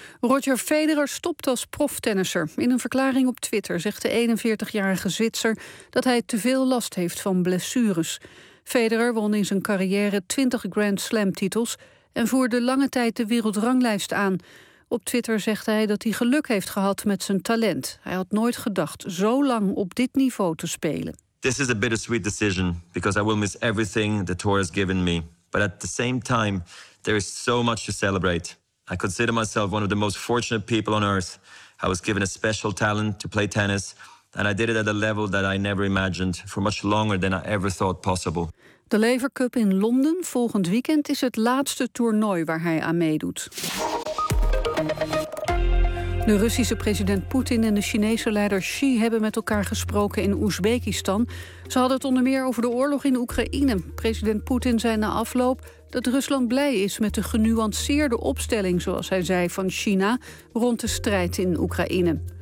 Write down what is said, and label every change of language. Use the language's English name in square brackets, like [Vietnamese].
[Dutch] Roger Federer stopt als proftennisser. In een verklaring op Twitter zegt de 41-jarige Zwitser dat hij te veel last heeft van blessures. Federer won in zijn carrière 20 Grand Slam-titels en voerde lange tijd de wereldranglijst aan. Op Twitter zegt hij dat hij geluk heeft gehad met zijn talent. Hij had nooit gedacht zo lang op dit niveau te spelen. [English] This is a bittersweet decision because I will miss everything the tour has given me. But at the same time, there is so much to celebrate. I consider myself one of the most fortunate people on earth. I was given a special talent to play tennis and I did it at a level that I never imagined for much longer than I ever thought possible. [Dutch] De Laver Cup in Londen volgend weekend is het laatste toernooi waar hij aan meedoet. De Russische president Poetin en de Chinese leider Xi hebben met elkaar gesproken in Oezbekistan. Ze hadden het onder meer over de oorlog in Oekraïne. President Poetin zei na afloop dat Rusland blij is met de genuanceerde opstelling, zoals hij zei, van China rond de strijd in Oekraïne.